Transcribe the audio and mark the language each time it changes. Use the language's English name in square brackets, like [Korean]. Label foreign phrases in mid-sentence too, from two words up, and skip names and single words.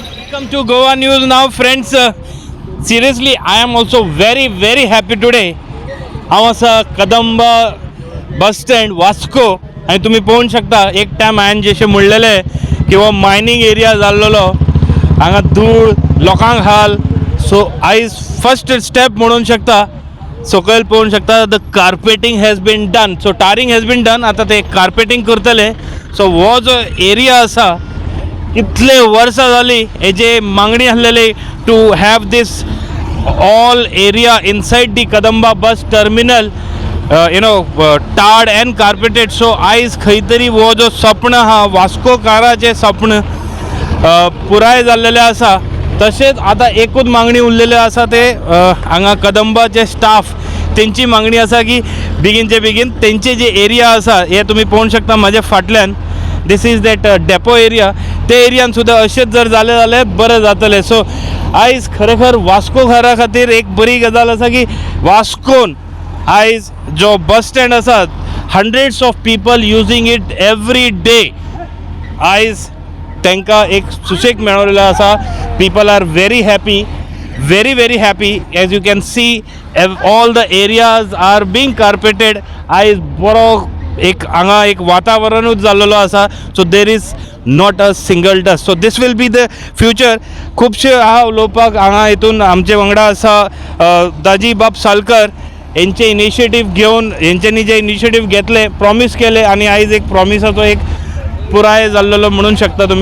[English] Welcome to Goa News now, friends. Seriously, I am also very happy today. [Konkani] हांव आसा कदंबा बस स्टँड वास्को आनी तुमी पळोवंक शकता एक टायम हांवें जशें म्हणलेलें की हो मायनींग एरिया जाल्लो हांगा धूळ लोकांक हाल. सो आयज [English] first step [Konkani] म्हणूंक शकता सकयल पळोवंक शकता [English] the carpeting has been done. so tarring has been done. [Konkani] आतां ते कार्पेटींग करतले. सो हो जो एरिया आसा इतले वर्सां जाली हेजे मागणी आसलेली [English] to have this all area inside the Kadamba bus terminal tarred and carpeted. [Konkani] So आयज खंय तरी हो जो स्वप्न आहा वास्कोकाराचें स्वप्न पुराय जाल्लेलें आसा. तशेंच आतां एकूच मागणी उरलेली आसा ते हांगा कदंबाचे स्टाफ तेंची मागणी आसा की बेगीनचे बेगीन तेंचे जे एरिया आसा हे तुमी पळोवंक शकता म्हाज्या फाटल्यान. [English] this is that depot area. [Konkani] ते एरियान सुद्दां अशेंच जर जालें जाल्यार बरें जातलें. सो आयज खरेखर वास्कोकारा खातीर एक बरी गजाल आसा की वास्कोन आयज जो बस स्टँड आसा [English] hundreds of people using it every day. [Konkani] आयज तांकां एक सुशेग मेळिल्लो आसा. [English] people are very happy very happy. As you can see all the areas are being carpeted. [Konkani] आयज बरो एक हांगा एक वातावरणूच जाल्लो आसा. [English] so there is not a single dust. so this will be the future. [Konkani] खुबशे आहा उलोवपाक हांगा हितून आमचे वांगडा आसा दाजी बाब सालकर. हेंचे इनिशिएटीव घेवन हेंच्यांनी जे इनिशिएटीव घेतले प्रॉमीस केले आनी आयज एक प्रॉमिसाचो एक पुराय जाल्लो म्हणूंक शकता तुमी.